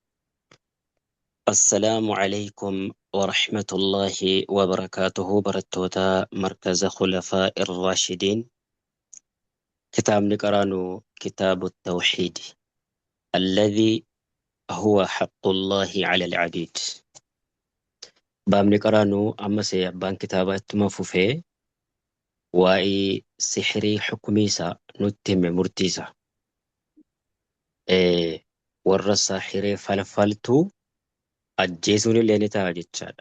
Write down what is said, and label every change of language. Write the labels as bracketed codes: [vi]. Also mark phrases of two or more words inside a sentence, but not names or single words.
[ar] السلام عليكم ورحمة الله وبركاته. [om] برتوتا مركز خلفاء الراشدين. kitaaba qaraannu [ar] كتاب التوحيد الذي هو حق الله على العبيد. [om] Baabni qaraanuu ammas abbaan kitaabaa ittuma fufee waa'ee sihirii xukumii isaa nutti hime murtii isaa. Warra sahiree falfaltuu ajjeesuun illee ni ta'a jechaadha.